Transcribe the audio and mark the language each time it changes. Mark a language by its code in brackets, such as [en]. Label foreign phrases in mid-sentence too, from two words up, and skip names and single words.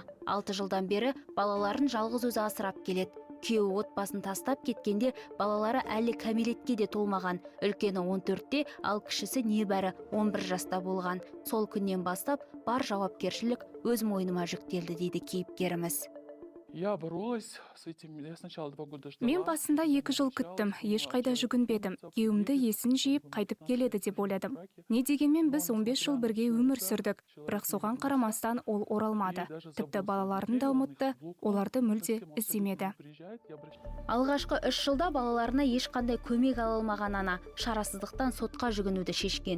[kk] 6 жылдан бері балаларын жалғыз өзі асырап келеді. Күйеуі отбасын тастап кеткенде балалары әлі кәмелетке де толмаған. Үлкені 14-те, ал кішісі небәрі 11 жаста болған. Сол күннен бастап бар жауапкершілік өз мойныма жүктелді, дейді кейіпкеріміз. [ru] Я боролась с этим. Я сначала 2 года ждала. [kk] Мен басында 2 жыл күттім, ешқайда жүгінбедім. Күйеуімді есін жиып қайтып келеді деп ойладым. Не дегенмен біз 15 жыл бірге өмір сүрдік, бірақ соған қарамастан ол оралмады. Тіпті балаларын да ұмытты, оларды мүлде іздемеді. Алғашқы 3 жылда балаларына ешқандай көмек ала алмаған ана шарасыздықтан сотқа жүгінуді шешкен.